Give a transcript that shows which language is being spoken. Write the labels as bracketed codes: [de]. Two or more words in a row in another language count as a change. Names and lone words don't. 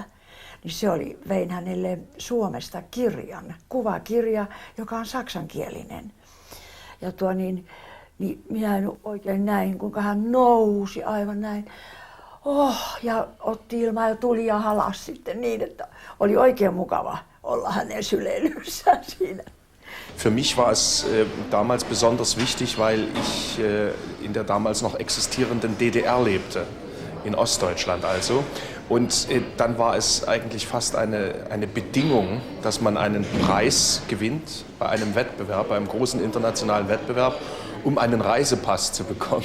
[fi] Niin vein hänelle Suomesta kirjan, kuvakirja, joka on saksankielinen. Ja minä en oikein näin, kuinka hän nousi aivan näin. Ja otti ilmaa ja tuli ja halasi sitten niin, että oli oikein mukava olla hänen syleilyssään siinä. [de] Für mich war es damals besonders wichtig, weil ich in der damals noch existierenden DDR lebte, in Ostdeutschland also. Und dann war es eigentlich fast eine Bedingung, dass man einen Preis gewinnt bei einem Wettbewerb, bei einem großen internationalen Wettbewerb, um einen Reisepass zu bekommen.